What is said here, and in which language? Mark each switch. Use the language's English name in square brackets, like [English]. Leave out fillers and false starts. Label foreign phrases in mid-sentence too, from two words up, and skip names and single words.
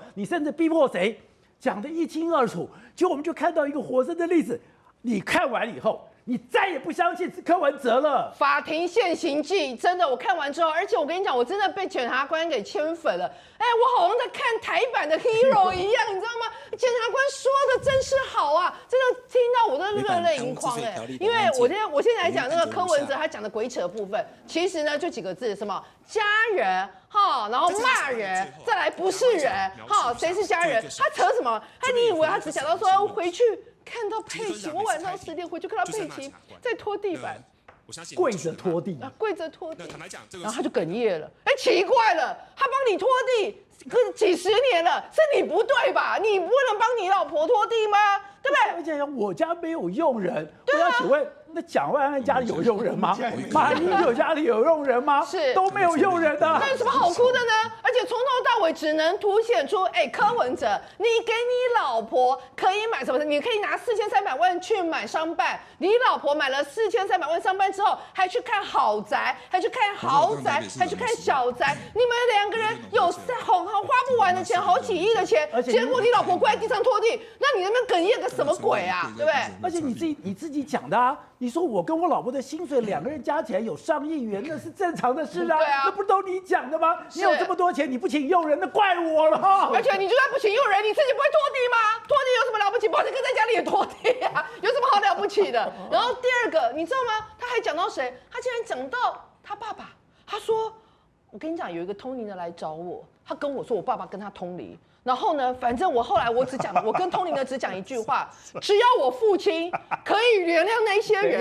[Chinese] 你甚至逼迫誰？講得一清二楚。結果我們就看到一個活生的例子。你看完以後，你再也不相信是柯文哲了。法庭现行记真的，我看完之後，而且我跟你講，我真的被檢察官給圈粉了。我好像在看台版的 Hero 一樣，你知道嗎？檢察官說的真是好啊，真的聽到我都熱淚盈眶因為我現在來講那個柯文哲他講的鬼扯的部分，其實呢就幾個字，什麼家人然後罵人，再來不是人誰是家人？他扯什麼？你以為他只講到說回去。看到佩奇，我晚上10點回去看到佩奇在拖地板，跪着拖地，跪着拖地，然後他就哽咽了。奇怪了，他幫你拖地，可是幾十年了，是你不對吧？你不能幫你老婆拖地嗎？对不对？而且我家沒有傭人，我要請問，那蔣萬安家裡有傭人嗎？馬英九家裡有傭人嗎？是都沒有傭人的。那有什麼好哭的呢？而且從頭到尾只能凸顯出，柯文哲，你給你老婆可以買什麼？你可以拿4300萬去買商辦，你老婆買了4300萬商辦之後，還去看豪宅，還去看豪宅，還去看小宅，你們2個人有花不完的錢，好幾億的錢，結果你老婆跪在地上拖地，那你那邊哽咽個什麼鬼啊？對不對？而且你自己講的啊，你說我跟我老婆的薪水2個人加起來有上億元，那是正常的事啊，那不都你講的嗎？你有這麼多錢，你不請傭人，那怪我了。而且你就算不請傭人，你自己不會拖地嗎？拖地有什麼了不起？寶傑哥在家裡也拖地啊，有什麼好了不起的？然後第二個，你知道嗎？他還講到誰？他竟然講到他爸爸，他說：“我跟你講，有一個通靈的來找我，他跟我說我爸爸跟他通靈。” 然後呢，反正我後來我跟通靈的只講一句話，只要我父親可以原諒那些人。